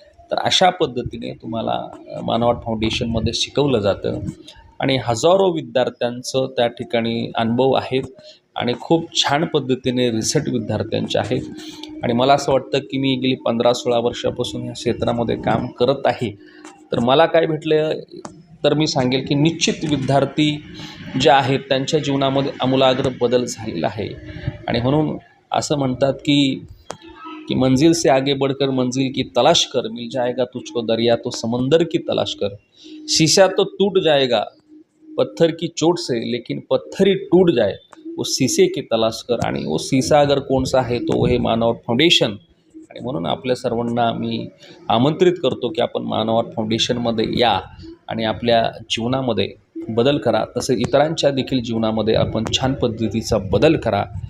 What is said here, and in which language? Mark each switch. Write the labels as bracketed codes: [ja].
[mr] तर अशा पद्धतीने तुम्हाला मानववाद फाउंडेशनमध्ये शिकवलं जातं आणि हजारो विद्यार्थ्यांचं त्या ठिकाणी अनुभव आहेत आणि खूप छान पद्धतीने रिसर्च विद्यार्थ्यांचे आहेत. आणि मला असं वाटतं की मी गेली 15-16 वर्षापासून या क्षेत्रामध्ये काम करत आहे. तर मला काय भेटलं तर मी सांगेल की निश्चित विद्यार्थी जे आहेत त्यांच्या जीवनामध्ये आमूलाग्र बदल झालेला आहे. आणि म्हणून असं म्हणतात की [hi] मंजिल से आगे बढ़कर मंजिल की तलाश कर, मिल जाएगा तुझको दरिया तो समंदर की तलाश कर, शीशा तो टूट जाएगा पत्थर की चोट से लेकिन पत्थर ही टूट जाए वो शीशे की तलाश कर. [mr] आणि वो शीशा अगर कोणसा आहे तो हे मानववाद फाउंडेशन. आणि म्हणून आपल्या सर्वांना मी आमंत्रित करतो की आपण मानववाद फाउंडेशनमध्ये या आणि आपल्या जीवनामध्ये बदल करा, तसं इतरांच्या देखील जीवनामध्ये आपण छान पद्धतीचा बदल करा.